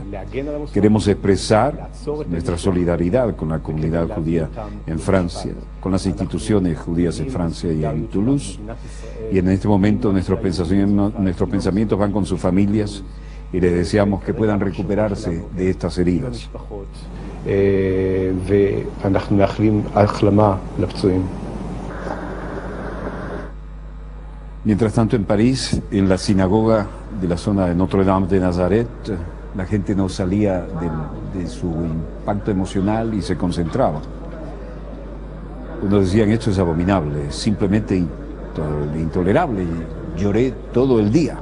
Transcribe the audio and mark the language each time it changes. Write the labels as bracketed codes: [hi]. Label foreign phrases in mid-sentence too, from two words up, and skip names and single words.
[es] Queremos expresar nuestra solidaridad con la comunidad judía en Francia, con las instituciones judías en Francia y en Toulouse. Y en este momento nuestros pensamientos van con sus familias y les deseamos que puedan recuperarse de estas heridas. [he] ואנחנו מאחלים החלמה לפצועים. [es] Mientras tanto, en París, en la sinagoga de la zona de Notre-Dame de Nazaret, la gente no salía de su impacto emocional y se concentraba. Unos decían: esto es abominable, es simplemente intolerable, lloré todo el día.